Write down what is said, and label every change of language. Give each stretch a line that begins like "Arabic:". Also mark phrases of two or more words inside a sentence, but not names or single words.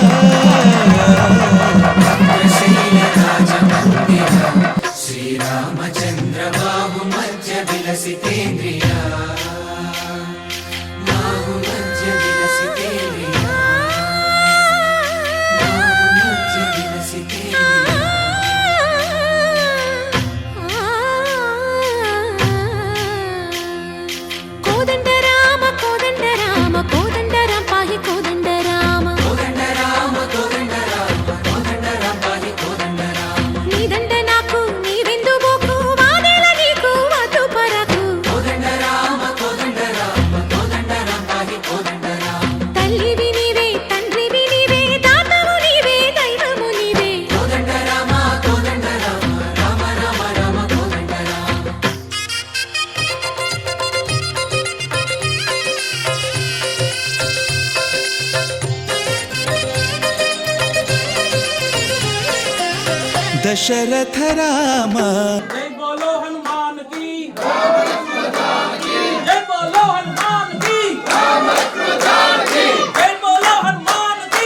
Sanskrit: भद्रशैलराजमन्दिर श्रीरामचन्द्र बाहुमध्य विलसितेन्द्रिया बाहुमध्य विलसितेन्द्रिया बाहुमध्य विलसितेन्द्रिया
Telugu: కోదండ రామ కోదండ రామ కోదండ రామ పాహి కోదండ రామ కోదండ రామ కోదండ రామ కోదండ రామ పాహి కోదండ రామ నీదండ నాకు నీవెందు బోకు వాదేల నీకు వద్దు పరకు కోదండ రామ కోదండ రామ కోదండ రామ పాహి కోదండ రామ తల్లివి నీవే తండ్రివి నీవే దాతవు నీవే దైవము నీవే కోదండ రామ కోదండ రామ రామ రామ రామ కోదండ రామ दशरथ राम
Hindi: जय बोलो हनुमान की जय बोलो हनुमान की जय बोलो हनुमान की